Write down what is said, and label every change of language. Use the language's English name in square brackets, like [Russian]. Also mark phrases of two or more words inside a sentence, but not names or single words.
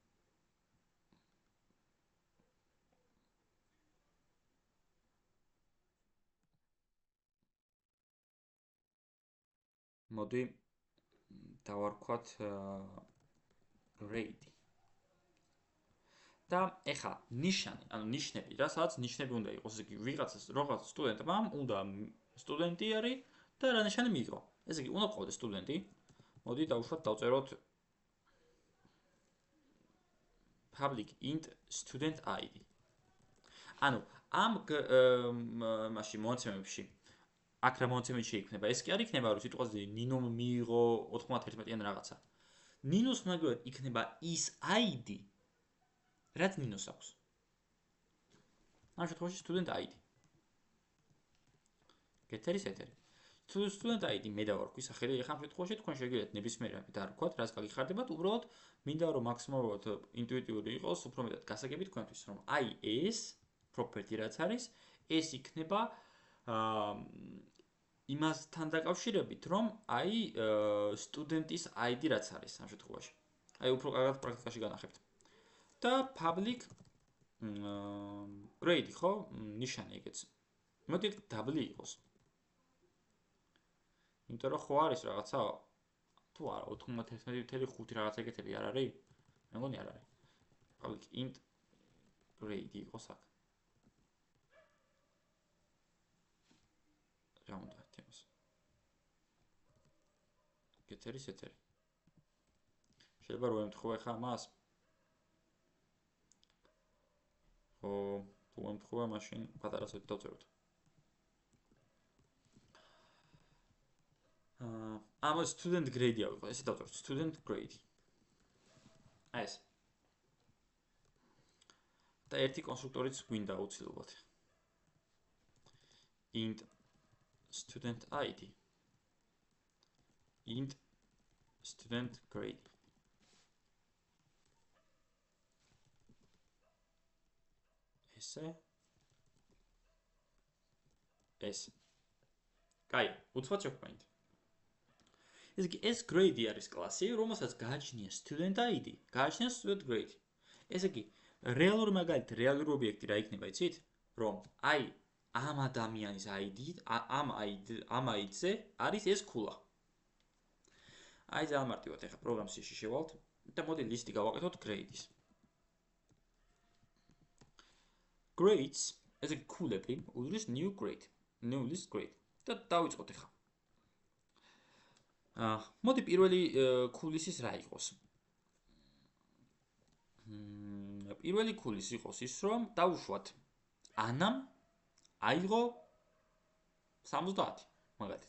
[Georgian] მოდი დავარქვათ grade. და ეხა ნიშანი, ანუ ნიშნები რა, სადაც ნიშნები უნდა იყოს, ესე იგი ვიღაცას რაღაც სტუდენტმა უნდა სტუდენტი არის და რა ნიშანი მიიღო. ესე იგი უნდა ყავდეს სტუდენტი. მოდი დავუშვათ დავწეროთ [English] public int student id. [Georgian] ანუ ამ მაშინ მონაცემებში აქ რა მონაცემები შეიქმნება? ეს კი არ იქნება რომ სიტყვაზე ნინომ მიიღო 91-ან რაღაცა. ნინოს მაგალითად იქნება ის id რაც ნინოს აქვს. ამ შემთხვევაში [English] student id. [Georgian] გეთერის ეთერი. [English] student id [Georgian] მე დავარქვი სახელი, ეხლა ამ შემთხვევაში თქვენ შეგიძლიათ ნებისმიერ რამე დაარქვათ, რაც გაგიხარდებათ, უბრალოდ მინდა რომ მაქსიმალურად ინტუიტიური იყოს, უფრო მეტად გასაგები თქვენთვის, რომ აი ეს property რაც არის, ეს იქნება იმასთან დაკავშირებით, რომ აი სტუდენტის ID რაც არის ამ შემთხვევაში. აი უფრო კარგად პრაქტიკაში განახებთ. და [English] public grade [Georgian] ხო? ნიშანი ეგეც. მოდი დაბლი იყოს. იმიტომ რომ ხო არის რაღაცა თუ არა 91.5 რაღაცა ეგეთები არ არის? მე მგონი არ არის. [English] public int grade [Georgian] იყოს აქ. რა უნდა თემას? ეთერის ეთერი. შეიძლება რომ ემთხვევა ხა მას? ხო, თუ ემთხვევა, მაშინ პატარა ცოტა დავწეროთ. ამას [English] student grade- [Georgian] ი ავიღო, ესე დავწეროთ [English] student grade. [Georgian] აი ეს. და ერთი კონსტრუქტორიც გვინდა აუცილებლად. [English] int student id int student grade. [Georgian] ეს. კაი, უცბად შევქმნით. ესე იგი, ეს grade არის კლასი, რომელსაც გააჩნია [English] student id, [Georgian] გააჩნია [English] student grade. [Georgian] ესე იგი, რეალური მაგალითი, რეალური ობიექტი რა იქნება, იცით? რომ აი ამ ადამიანის ID, ამ ID-ზე არის ეს ქულა. აი ძალიან მარტივად ახლა პროგრამში შევალთ და მოდი ლისტი გავაკეთოთ grade-ის. Grades, ესე იგი ქულები უდრის [English] new grade, new list grade. [Georgian] და დავიწყოთ ახლა. მოდი პირველი ქულის რა იყოს? პირველი ქულის იყოს ის, რომ დავუშვათ ანამ აიღო 70, მაგალითად.